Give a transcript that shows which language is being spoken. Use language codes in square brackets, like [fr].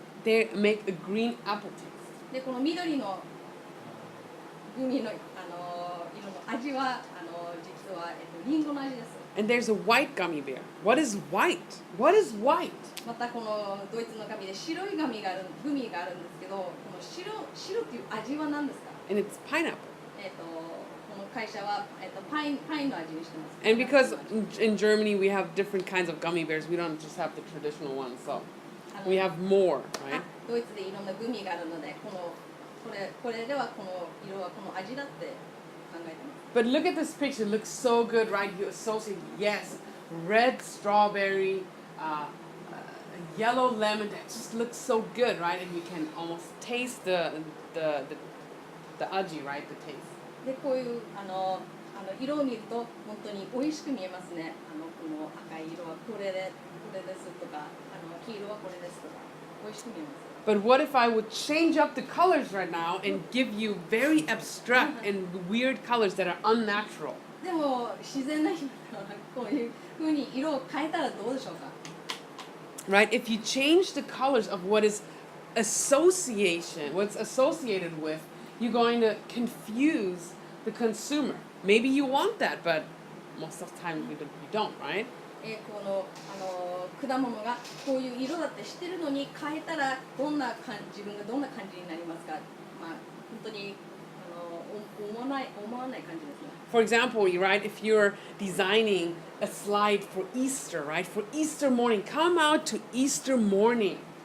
[en] They make a green apple taste. [ja] でこの緑のグミの、色の味は実は、リンゴの味です。 [en] And there's a white gummy bear. What is white? What is white? [ja] またこのドイツの紙で白いグミがあるんですけど、この白っていう味は何ですか？ [en] And it's pineapple. [ja] この会社は、パインの味にしてます。 [en] And because in Germany we have different kinds of gummy bears, we don't just have the traditional ones. So we have more, right? [ja] ドイツでいろんなグミがあるので、これではこの色はこの味だって考えてます。 [en] But look at this picture. It looks so good, right? You associate, yes, red strawberry, yellow lemon. That just looks so good, right? And you can almost taste the [ja] aji, [en] right? The taste. [ja] でこういう色を見ると本当に美味しく見えますね。この赤い色はこれですとか、黄色はこれですとか、美味しく見えます。 [en] But what if I would change up the colors right now and give you very abstract and weird colors that are unnatural? [ja] でも自然な色はこういう風に色を変えたらどうでしょうか？ [en] Right? If you change the colors of what is what's associated with, you're going to confuse the consumer. Maybe you want that, but most of the time you don't, right? [ja] この果物がこういう色だって知ってるのに変えたら自分がどんな感じになりますか？まあ本当に思わない感じですね。 [en] For example, right, if you're designing a slide for Easter, right, for Easter morning, come out to Easter morning.